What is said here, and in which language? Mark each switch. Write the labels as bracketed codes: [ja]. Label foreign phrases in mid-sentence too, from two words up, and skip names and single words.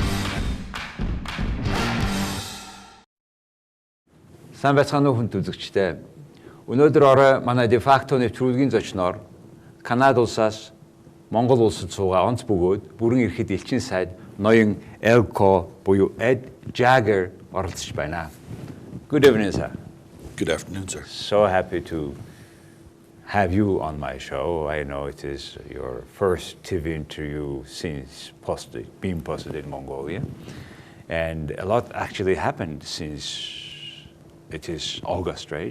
[mn] Сайн байцгаана уу хүнд үзэгчдээ. Өнөөдөр орой манай дефакто нэвтрүүлгийн зочноор Канад улсаас Монгол улсад суугаа онц бөгөөд бүрэн эрхт элчин сайд ноён элко буюу Jager оролцож байна. [en] Good evening, sir. Good afternoon, sir. So happy to have you on my show. I know it is your first TV interview since being posted in Mongolia. And a lot actually happened since it is August, right?